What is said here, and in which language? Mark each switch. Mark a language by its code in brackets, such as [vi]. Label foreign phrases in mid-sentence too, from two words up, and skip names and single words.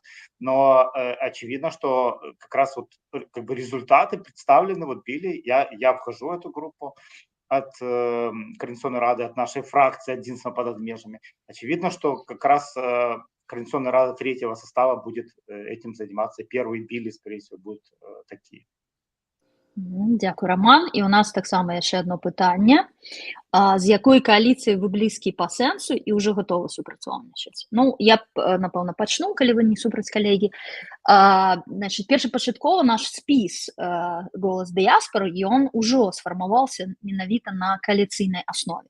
[ru] Но очевидно, что как раз вот как бы результаты представлены, вот Билли, я вхожу в эту группу от Координационной рады, от нашей фракции «Единство под межами». Очевидно, что как раз Координационная рада третьего состава будет этим заниматься. Первые Билли, скорее всего, будут такие. [be] Дякую, Роман. І у нас таксама яшчэ одно пытанне. З якой кааліцыі вы блізкі па сэнсу і ўжо гатовы супрацоўнічаць? Ну, я напэўна пачну, калі вы не супраць калегі. Значыць, першапачаткова наш спіс «Голас дыяспоры», ён ужо сфармаваўся менавіта на кааліцыйнай аснове.